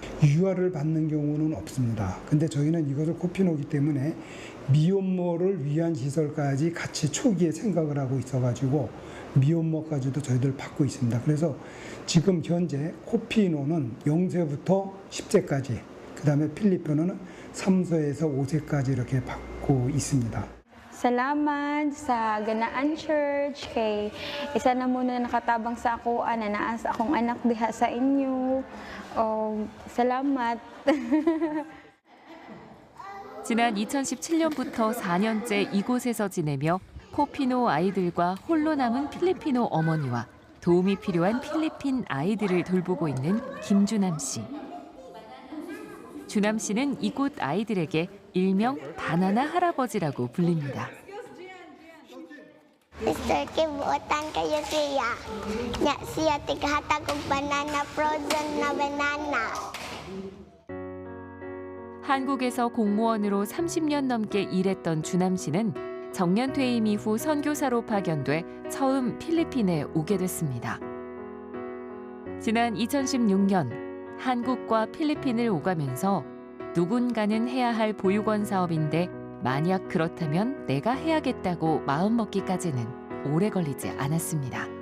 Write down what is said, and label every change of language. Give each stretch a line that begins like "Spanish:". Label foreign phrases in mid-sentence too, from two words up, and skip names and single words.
Korean: 유아를 받는 경우는 없습니다. 근데 저희는 이것을 코피노기 때문에 미혼모를 위한 시설까지 같이 초기에 생각을 하고 있어가지고 미혼모까지도 저희들 받고 있습니다. 그래서 지금 현재 코피노는 0세부터 10세까지, 그 다음에 필리핀어는 3세에서 5세까지 이렇게 받고 있습니다.
Cebuano: Salamat sa Ganaan Church kay isa na muna nakatabang sa ako na naa sa akong anak diha sa inyo. Salamat.
Korean: 지난 2017년부터 4년째 이곳에서 지내며 코피노 아이들과 홀로 남은 필리피노 어머니와 도움이 필요한 필리핀 아이들을 돌보고 있는 김주남 씨. 주남 씨는 이곳 아이들에게 일명 바나나 할아버지라고 불립니다.
Cebuano: Mr. Kim, buotan kayo siya. Nya siya tighatag og banana, frozen na banana.
Korean: 한국에서 공무원으로 30년 넘게 일했던 주남 씨는 정년 퇴임 이후 선교사로 파견돼 처음 필리핀에 오게 됐습니다. 지난 2016년 한국과 필리핀을 오가면서 누군가는 해야 할 보육원 사업인데 만약 그렇다면 내가 해야겠다고 마음먹기까지는 오래 걸리지 않았습니다.